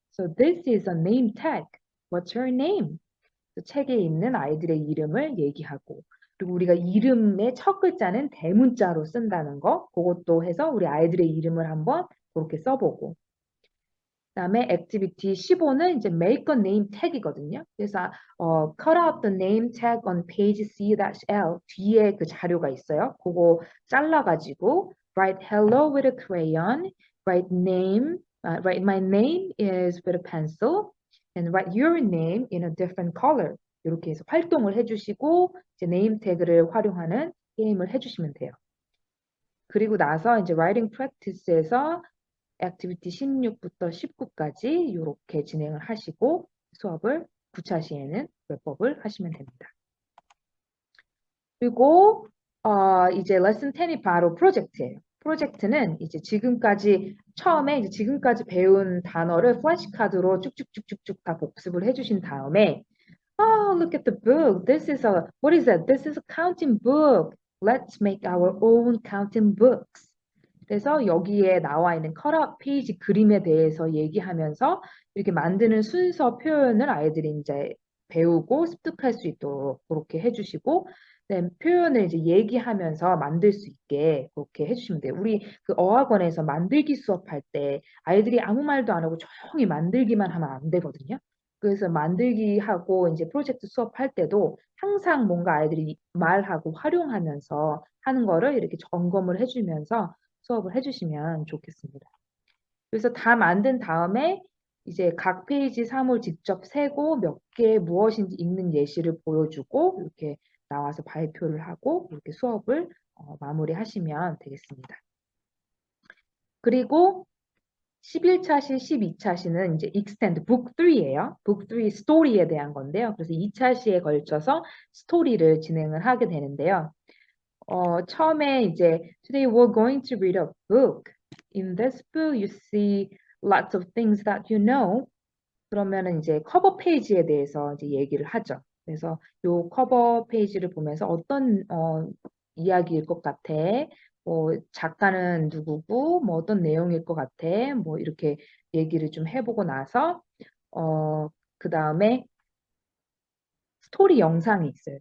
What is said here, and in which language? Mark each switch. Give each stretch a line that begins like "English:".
English: So this is a name tag. What's your name?
Korean: 그 책에 있는 아이들의 이름을 얘기하고 그리고 우리가 이름의 첫 글자는 대문자로 쓴다는 거 그것도 해서 우리 아이들의 이름을 한번 그렇게 써보고 그다음에 액티비티 15는 이제
English: make a name tag
Korean: 이거든요. 그래서
English: cut out the name tag on page C-L
Korean: 뒤에 그 자료가 있어요. 그거 잘라가지고
English: write hello with a crayon, write my name is with a pencil, and write your name in a different color.
Korean: 이렇게 해서 활동을 해주시고 이제 네임 태그를 활용하는 게임을 해주시면 돼요. 그리고 나서 이제 writing practice에서 액티비티 16부터 19까지 이렇게 진행을 하시고 수업을 9차 시에는 웹법을 하시면 됩니다. 그리고 이제 레슨 10이 바로 프로젝트예요. 프로젝트는 이제 지금까지 배운 단어를 플래시카드로 쭉쭉쭉쭉쭉 다 복습을 해주신 다음에
English: Oh, look at the book. What is that? This is a counting book. Let's make our own counting books.
Korean: 그래서 여기에 나와 있는 컷아웃 페이지 그림에 대해서 얘기하면서 이렇게 만드는 순서 표현을 아이들이 이제 배우고 습득할 수 있도록 그렇게 해주시고 표현을 이제 얘기하면서 만들 수 있게 그렇게 해주시면 돼요. 우리 그 어학원에서 만들기 수업할 때 아이들이 아무 말도 안 하고 조용히 만들기만 하면 안 되거든요. 그래서 만들기 하고 이제 프로젝트 수업할 때도 항상 뭔가 아이들이 말하고 활용하면서 하는 거를 이렇게 점검을 해주면서 수업을 해주시면 좋겠습니다. 그래서 다 만든 다음에 이제 각 페이지 사물 직접 세고 몇 개 무엇인지 읽는 예시를 보여주고 이렇게 나와서 발표를 하고 이렇게 수업을 마무리하시면 되겠습니다. 그리고 11차시, 12차시는 이제 extend book 3예요. book 3 스토리에 대한 건데요. 그래서 2차시에 걸쳐서 스토리를 진행을 하게 되는데요. 처음에 이제
English: today we're going to read a book. In this book you see lots of things that you know.
Korean: 그러면은 이제 커버 페이지에 대해서 이제 얘기를 하죠. 그래서 요 커버 페이지를 보면서 어떤 이야기일 것 같아. 뭐 작가는 누구고 뭐 어떤 내용일 것 같아. 뭐 이렇게 얘기를 좀 해보고 나서 그다음에 스토리 영상이 있어요.